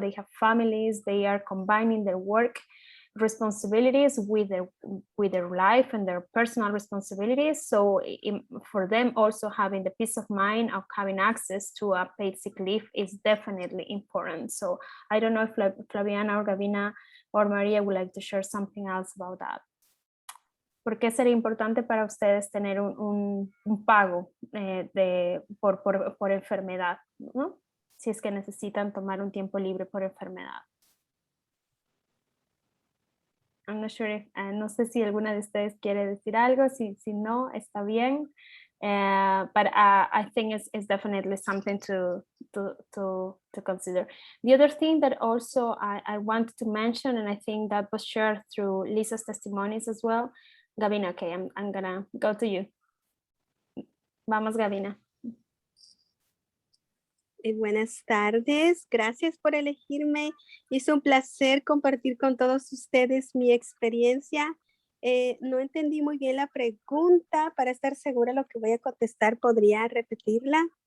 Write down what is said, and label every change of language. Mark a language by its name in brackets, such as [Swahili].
[English] They have families, they are combining their work responsibilities with their life and their personal responsibilities. So for them, also having the peace of mind of having access to a paid sick leave is definitely important. So I don't know if Flaviana or Gavina or Maria would like to share something else about that. [Spanish] ¿Por qué sería importante para ustedes tener un pago por enfermedad, ¿no? Si es que necesitan tomar un tiempo libre por enfermedad. [English] I'm not sure if, [Spanish] no sé si alguna de ustedes quiere decir algo. Si no, está bien. [English] But I think it's definitely something to consider. The other thing that also I wanted to mention, and I think that was shared through Lisa's testimonies as well. Gavina, okay, I'm gonna go to you. [Spanish] Vamos, Gavina. Buenas tardes, gracias por elegirme. Es un placer compartir con todos ustedes mi experiencia. No entendí muy bien la pregunta. Para estar segura lo que voy a contestar, ¿podría repetirla?